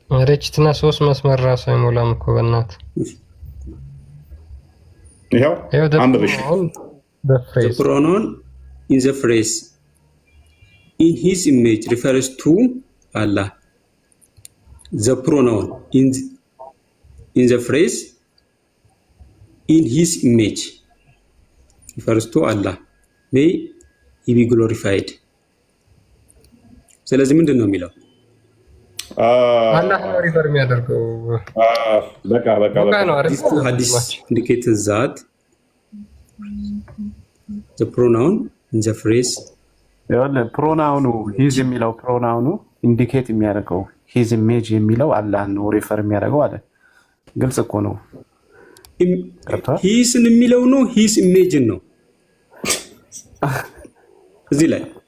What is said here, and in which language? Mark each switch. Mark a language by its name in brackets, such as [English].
[Amharic] ረጅትና 3 መስመር ራሱ አይሞላም እኮ በእናትህ። ይኸው አንብብሽ። [English] the pronoun in the phrase in his image refers to Allah. The pronoun in the phrase in his image refers to Allah. May he be glorified. [Amharic] ስለዚህ ምንድን ነው የሚለው? አላህ ነው ሪፈር የሚያደርገው። በቃ ነው አይደል? [English] ሐዲስ ኢንዲኬት ዛት the pronoun in the phrase [Amharic] ፕሮናውኑ ሂዝ የሚለው ፕሮናውኑ ኢንዲኬት የሚያደርገው ሂዝ ኢሜጅ የሚለው አላህ ነው ሪፈር የሚያደርገው አለ። ግልጽ እኮ ነው። ሂስን የሚለው ነው ሂስ ኢሜጅን ነው እዚህ ላይ